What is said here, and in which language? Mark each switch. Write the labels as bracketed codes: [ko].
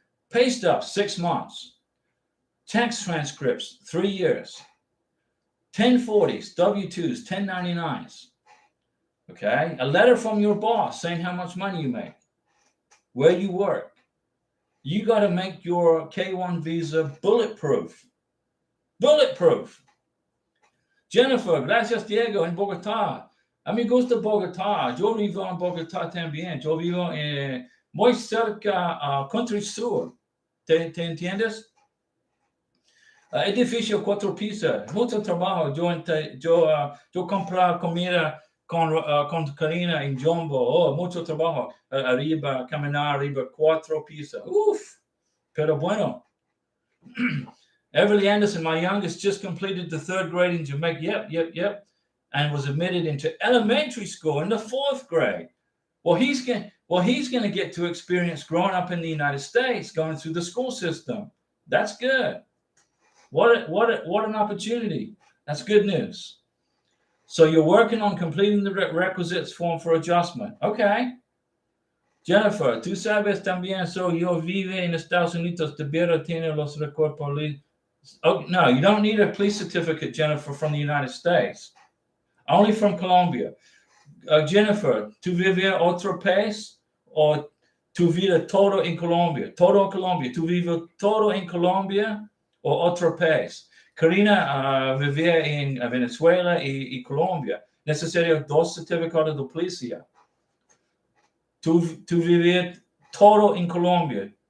[en] Pay stubs, 6 months. Tax transcripts, 3 years. 1040s, W-2s, 1099s. Okay, a letter from your boss saying how much money you make, where you work. You got to make your K1 visa bulletproof. Bulletproof. [es] Jennifer, gracias Diego, en Bogotá. A mí gusta Bogotá. Yo vivo en Bogotá también. Yo vivo muy cerca Country Sur. ¿Te entiendes? Edificio 4 pisos. Mucho trabajo. Yo comprar comida con Karina en Jumbo. Oh, mucho trabajo. Arriba, caminar arriba 4 pisos. Uf. Pero bueno. [en] Everly Anderson, my youngest, just completed the 3rd grade in Jamaica. Yep. And was admitted into elementary school in the 4th grade. Well, he's going to get to experience growing up in the United States, going through the school system. That's good. What an opportunity. That's good news. So you're working on completing the requisites form for adjustment. Okay. [es] Jennifer, tú sabes también, so yo vive en Estados Unidos, debiera tener los records políticos. [en] Oh, no, you don't need a police certificate, Jennifer, from the United States. Only from Colombia. [es] Jennifer, ¿tú vives otro país o tú vives todo en Colombia? Todo en Colombia. ¿Tú vives todo en Colombia o otro país? Karina vivía en Venezuela y Colombia. Necesario 2 certificados de policía. Tú vives todo en Colombia.